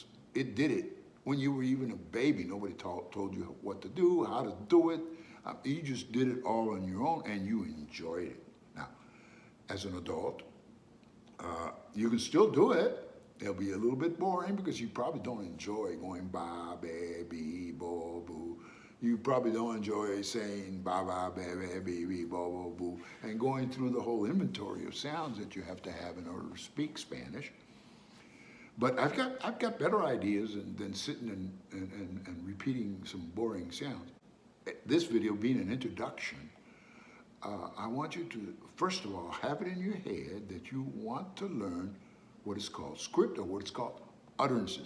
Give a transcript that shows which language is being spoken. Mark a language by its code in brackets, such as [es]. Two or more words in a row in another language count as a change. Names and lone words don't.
[en] It did it when you were even a baby. Nobody told you what to do, how to do it. You just did it all on your own and you enjoyed it. Now, as an adult, you can still do it. It'll be a little bit boring because you probably don't enjoy going ba, ba, be, bo, boo. You probably don't enjoy saying ba, ba, ba, ba, be, be, bo, bo, boo, and going through the whole inventory of sounds that you have to have in order to speak Spanish. But I've got better ideas than sitting and repeating some boring sounds. This video being an introduction, I want you to, first of all, have it in your head that you want to learn what is called script or what is called utterances.